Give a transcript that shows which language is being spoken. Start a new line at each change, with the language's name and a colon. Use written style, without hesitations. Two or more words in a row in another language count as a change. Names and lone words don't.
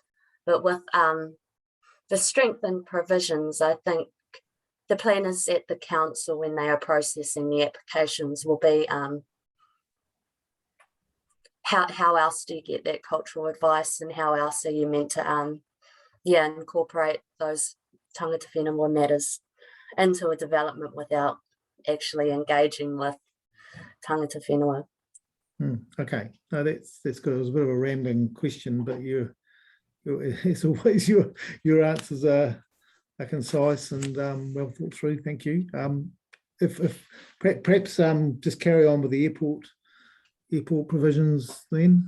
English: But with the strengthened provisions, I think the planners at the council, when they are processing the applications, will be how else do you get that cultural advice, and how else are you meant to incorporate those
Māori: tangata whenua
English: matters into a development without actually engaging with
Māori: tangata whenua.
English: Okay, no, that's good. It was a bit of a rambling question, but as always, your answers are concise and well thought through. Thank you. If perhaps just carry on with the airport provisions then.